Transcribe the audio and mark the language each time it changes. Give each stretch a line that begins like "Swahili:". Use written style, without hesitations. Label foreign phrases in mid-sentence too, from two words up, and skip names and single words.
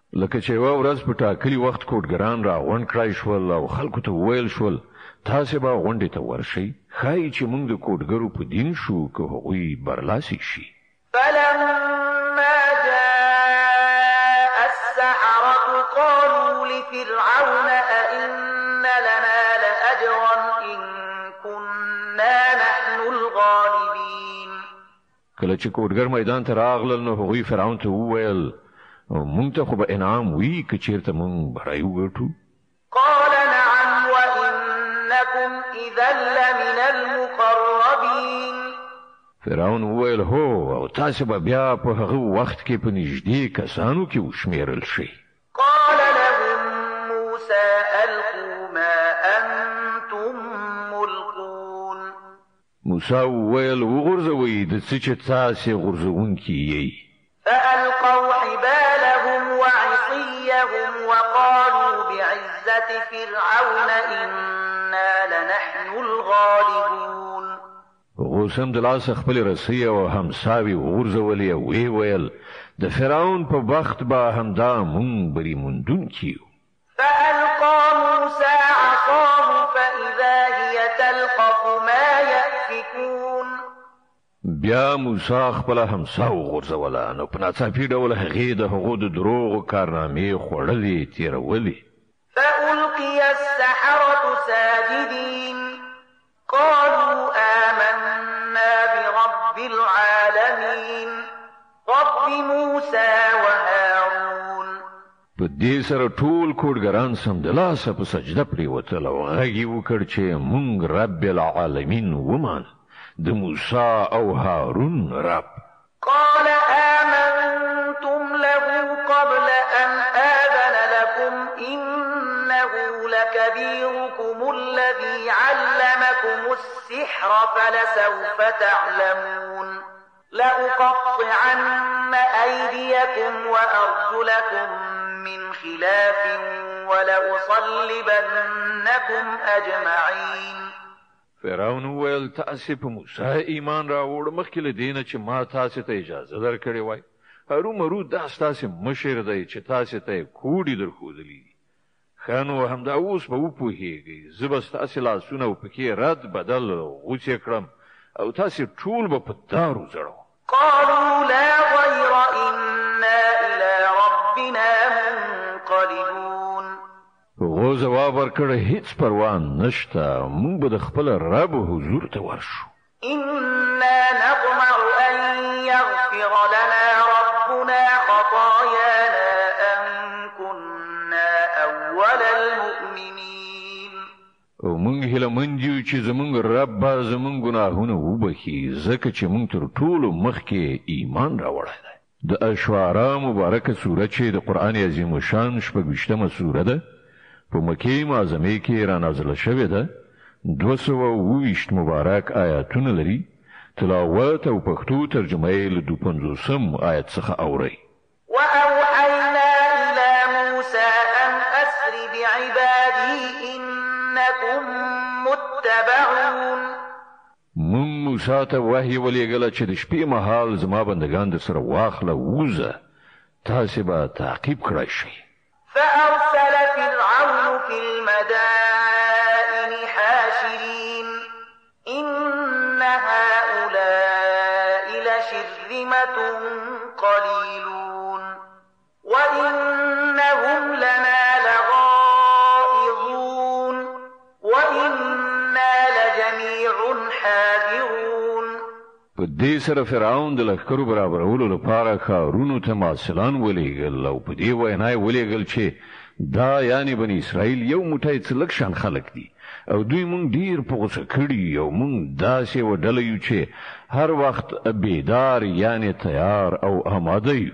Pashto: لکه چې یوه ورځ په ټاکلي وخت کوډګران راغونډ کړای شول او خلکو ته وویل شول تاسې به غونډې ته ورشئ ښایي چې موږ د کوډګرو په دین شو که هغوی برلاسي شي.
Arabic: فلما جاء السحرة قالوا لفرعون أئن لنا لأجرا إن كنا نحن الغالبين.
Pashto: کله چې کوډګر میدان ته راغلل نو هغوی فرعون ته وویل مونږ ته خو به انعام وي که چېرته مونږ بری وګټو.
Arabic: قال نعم وإنكم إذا لمن المقربين.
Pashto: فرعون وویل هو او تاسو به بیا په هغه وخت کې په نږدې کسانو کې وشمیرل شئ.
Arabic: قال لهم موسى ألقوا ما أنتم ملقون.
Pashto: موسی وویل وغورځوئ د څه چې تاسې غورځوونکي یئ.
Arabic: فألقوا حبالهم وعصيهم وقالوا بعزة فرعون إنا لنحن الغالبون.
Pashto: غوسم د لاسه خپل رسۍ او همساوي وغورځولې او ویې ویل د فرعون په بخت به همدا مونږ بری موندونکي یو.
Arabic: فألقى موسى عصاه فإذا هي تلقف ما يأفكون.
Pashto: بیا موسی خپل همسا وغورځوله نو په ناڅاپي ډول هغې د هغو د دروغو کارنامې خوړلې تېرولې.
Arabic: فألقي السحرة ساجدين قالوا آمنا برب العالمين رب موسى وهارون.
Pashto: په دې سره ټول کوډګران سمدلاسه په سجده پرېوتل او غږ یې وکړ چې مونږ
Arabic: رب العالمین
Pashto: ومان د موسی او هارون رب.
Arabic: قال آمنتم له قبل أن آذن لكم إنه لكبيركم الذي علمكم السحر فلسوف تعلمون لأقطعن أيديكم وأرجلكم من خلاف ولأصلبنكم أجمعين.
Pashto: فرعون وویل تاسې په موسی ایمان راوړ مخکې له دې نه چې ما تاسې ته اجازه درکړې وای. هرومرو دا ستاسې مشر دی چې تاسې ته یې کوډې درښودلي دي. ښه نو همدا اوس به وپوهېږئ زه به ستاسې لاسونه او پښې رد بدل غوڅې کړم او تاسې ټول به په دارو زړوم.
Arabic: قالوا لا ضير إنا إلى ربنا منقلبون.
Pashto: هغو ځواب ورکړ هیڅ پروا نشته موږ به د خپل رب حضور ته ورشو.
Arabic: إنا نطمع أن يغفر لنا ربنا خطايانا أن كنا أول المؤمنين.
Pashto: او موږ هیله مند یو چې زموږ رب به زموږ ګناهونه وبخي ځکه چې موږ تر ټولو مخکې ایمان راوړی دی. د اشعراء مبارکه سوره چې د قرآن عظیم الشان 26مه سوره ده په مکې معظمې کې را نازله شوې ده. 220 مبارک آیاتونه لري. تلاوت او پښتو ترجمه یې له 250 آیت څخه اورئ.
Arabic: وأوحينا إلى موسى أن أسر بعبادي إنكم متبعون.
Pashto: مون موسی ته وحی ولېږله چې د شپې مهال زما بندگان در سره واخله ووځه تاسې به تعقیب کړی شئ.
Arabic: فأرسل فرعون في المدائن حاشرين إن هؤلاء لشرذمة قليلون وإنهم لنا لغائظون وإنا لجميع حاذرون.
Pashto: په دې سره فرعون د لښکرو برابرولو لپاره ښارونو ته مارسلان ولېږل او په دې وینا یې ولېږل چې دا یعنی بني اسرائیل یو موټی څه لږ شان خلک دي او دوی مونږ ډیر په غوسه کړي او مونږ داسې یوه ډله یو چې هر وخت بیدار یعنی تیار او آماده یو.